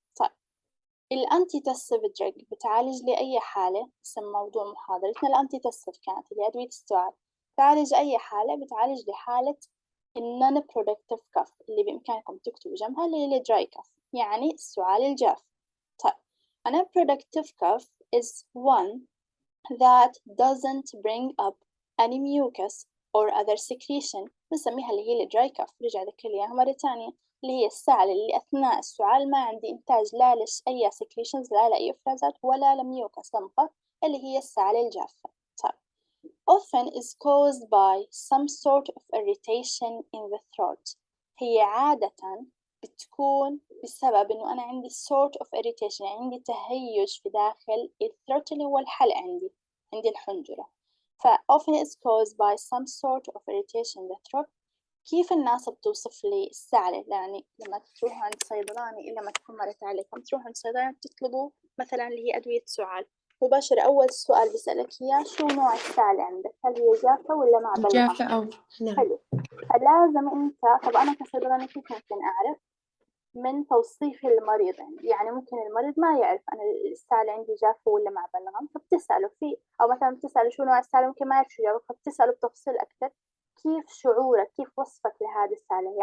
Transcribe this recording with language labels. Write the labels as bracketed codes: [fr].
[ar] طيب الأنتي تسف دراج بتعالج لأي حالة، اسم موضوع محاضرتنا الأنتي تسف كانت اللي أدوية السعال، تعالج أي حالة، بتعالج لحالة النون برودكتيف كاف اللي بإمكانكم تكتبوا جنبها اللي هي الدراي كاف يعني السعال الجاف. طيب [en] a non-productive cough is one that doesn't bring up any mucus or other secretion، [ar] بنسميها اللي هي الدراي كاف. رجع ذكر لي إياها مرة تانية اللي هي السعال اللي أثناء السعال ما عندي إنتاج لا أي secretions لا لأي إفرازات ولا لميوكس لمقط اللي هي السعال الجافة. طيب [en] often is caused by some sort of irritation in the throat، [ar] هي عادة بتكون بسبب إنه أنا عندي [en] sort of irritation [ar] يعني عندي تهيج في داخل الثروت اللي هو الحلق عندي الحنجرة. [en] ف often is caused by some sort of irritation in the throat. [ar] كيف الناس بتوصف لي السعلة؟ يعني لما تروحوا عند صيدلاني إلا ما تكون مرت عليكم تروحوا عند صيدلاني تطلبوا مثلا اللي هي أدوية سعال، مباشرة أول سؤال بيسألك إياه شو نوع السعلة عندك؟ هل هي جافة ولا مع بلغم؟ جافة أو نعم. حلو. فلازم أنت، طب أنا كصيدلاني كيف ممكن أعرف؟ من توصيف المريض يعني ممكن المريض ما يعرف أنا السعلة عندي جافة ولا مع بلغم، فبتسأله فيه، أو مثلا بتسأله شو نوع السعلة ممكن ما يعرف شو جافة فبتسأله بتفصيل أكثر كيف شعورك كيف وصفك لهذه السعلة.